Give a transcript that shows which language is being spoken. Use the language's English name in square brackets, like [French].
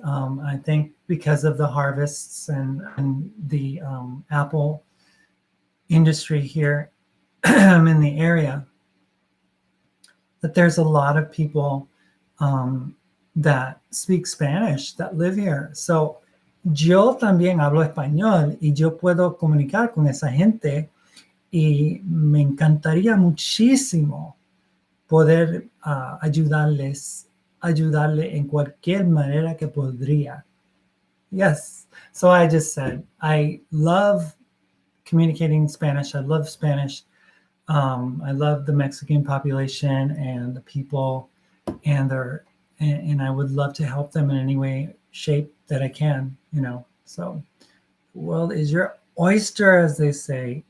[English] I think because of the harvests and the apple industry here in the area, that there's a lot of people that speak Spanish that live here. [Spanish] So yo también hablo español y yo puedo comunicar con esa gente y me encantaría muchísimo poder ayudarle en cualquier manera que podría. [English] Yes. So I just said, I love communicating in Spanish. I love Spanish. I love the Mexican population and the people and and I would love to help them in any way, shape that I can, So the world is your oyster, as they say.